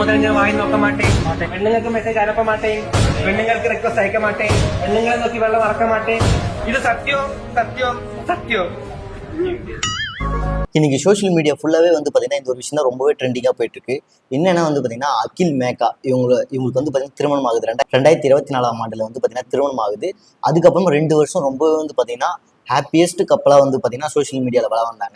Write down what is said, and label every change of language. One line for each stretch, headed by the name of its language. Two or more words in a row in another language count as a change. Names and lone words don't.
Malayalam: മുതൽ ഞാൻ വായി നോക്കാൻ മാട്ടേ, പെണ്ണുങ്ങൾക്ക് മെസ്സേജ് അയക്കാൻ മാട്ടേ, പെണ്ണുങ്ങൾക്ക് റിക്വസ്റ്റ് അയക്കാൻ മാട്ടേ, പെണ്ണുങ്ങളെ നോക്കി വെള്ളം ഇറക്കാൻ മാട്ടേ.
Tamil: இது சத்தியம் சத்தியம் சத்தியம். இன்னைக்கு
English: social media
Tamil: ஃபுல்லாகவே வந்து பார்த்தீங்கன்னா இந்த ஒரு விஷயம் தான் ரொம்பவே ட்ரெண்டிங்காக போயிட்டு இருக்கு. என்னன்னா வந்து பார்த்தீங்கன்னா அகில் மேகா இவங்களுக்கு வந்து பார்த்தீங்கன்னா திருமணம் ஆகுது. 2024ஆம் ஆண்டில் வந்து பார்த்தீங்கன்னா திருமணம் ஆகுது. அதுக்கப்புறம் 2 வருஷம் ரொம்பவே வந்து பார்த்தீங்கன்னா
English: happiest coupleஆக
Tamil: வந்து பார்த்தீங்கன்னா சோஷியல் மீடியாவில் வள வந்தாங்க.